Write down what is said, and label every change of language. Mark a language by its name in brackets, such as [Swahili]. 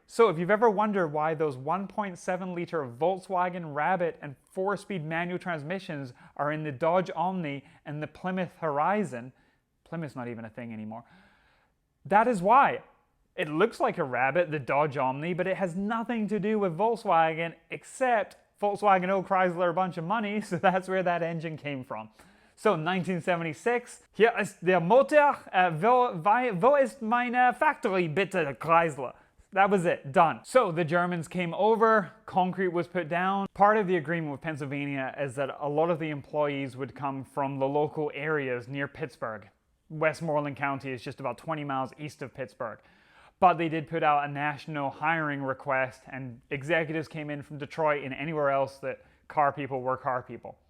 [English] So if you've ever wondered why those 1.7 liter Volkswagen Rabbit and 4-speed manual transmissions are in the Dodge Omni and the Plymouth Horizon, Plymouth's not even a thing anymore, that is why. It looks like a Rabbit, the Dodge Omni, but it has nothing to do with Volkswagen except Volkswagen owed Chrysler a bunch of money, so that's where that engine came from. [German] So 1976, hier ist der Motor, wo ist meine Factory, bitte, Chrysler? [English] That was it, done. So the Germans came over, concrete was put down. Part of the agreement with Pennsylvania is that a lot of the employees would come from the local areas near Pittsburgh. Westmoreland County is just about 20 miles east of Pittsburgh. But they did put out a national hiring request, and executives came in from Detroit and anywhere else that car people were car people.